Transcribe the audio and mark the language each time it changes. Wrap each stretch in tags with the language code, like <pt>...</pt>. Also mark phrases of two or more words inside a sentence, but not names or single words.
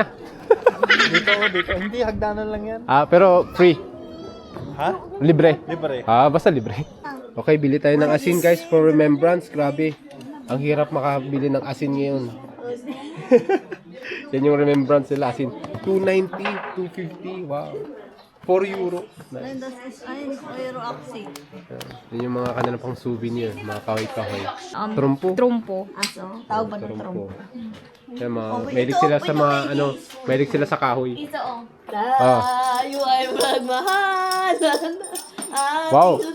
<tl>Dito. Hindi, hagdanan lang yan. Pero free. Ha? Libre. Libre. Basta libre. Okay, bili tayo ng asin guys</tl> <en>for remembrance.</en> <tl>Grabe. Ang hirap makabili ng asin ngayon. Yan yung remembrance nila, asin. 290, 250,</tl> <en>wow. 4 euro. Nice.</en> <tl>Euro aksi. Yan yung mga kanilang pang souvenir, mga kahoy-kahoy. Trumpo. Trumpo. Aso? Tawag ba ng Trumpo. trumpo? Yan, mahilig sila sa mga, mahilig sila sa kahoy. Isa oh. Ah. Tayo ay magmahalan. Wow.</tl>